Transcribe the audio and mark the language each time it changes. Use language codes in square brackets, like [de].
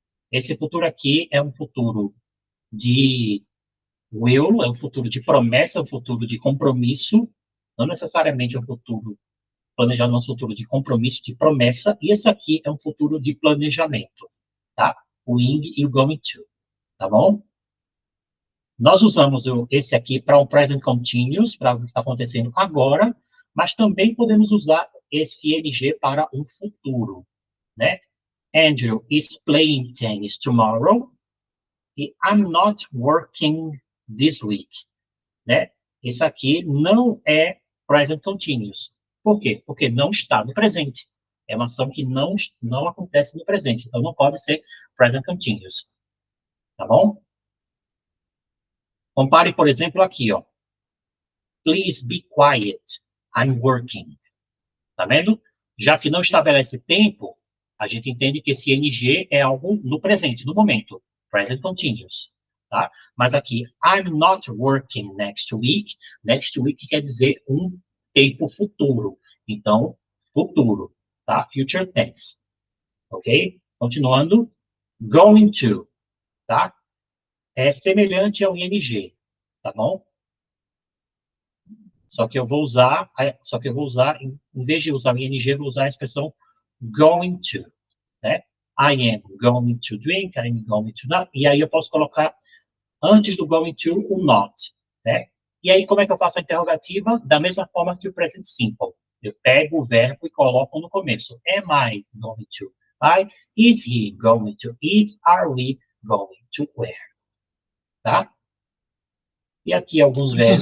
[pt] Esse futuro aqui é um futuro de will, é um futuro de promessa, é um futuro de compromisso, não necessariamente um futuro planejado, mas um futuro de compromisso, de promessa, e esse aqui é um futuro de planejamento, tá? O ing e o going to, tá bom? Nós usamos esse aqui para um present continuous, para o que está acontecendo agora, mas também podemos usar esse ing para um futuro, né? [en] Andrew is playing tennis tomorrow, e I'm not working this week, né? [pt] Esse aqui não é present continuous. Por quê? Porque não está no presente. É uma ação que não acontece no presente. Então, não pode ser present continuous. Tá bom? Compare, por exemplo, aqui, ó. [en] Please be quiet. I'm working. [pt] Tá vendo? Já que não estabelece tempo, a gente entende que esse ing é algo no presente, no momento. Present continuous. Tá? Mas aqui, [en] I'm not working next week. [pt] Next week quer dizer um tempo futuro. Então, futuro. Tá? Future tense. Ok? Continuando. Going to. Tá? É semelhante ao ing. Tá bom? Só que eu vou usar, em vez de usar o ing, eu vou usar a expressão going to, né? [en] I am going to drink, I am going to not, [pt] e aí eu posso colocar antes do going to o not, né? E aí como é que eu faço a interrogativa? Da mesma forma que o present simple. Eu pego o verbo e coloco no começo. [en] Am I going to? Is he going to eat? Are we going to wear? [pt] Tá? E aqui alguns verbos.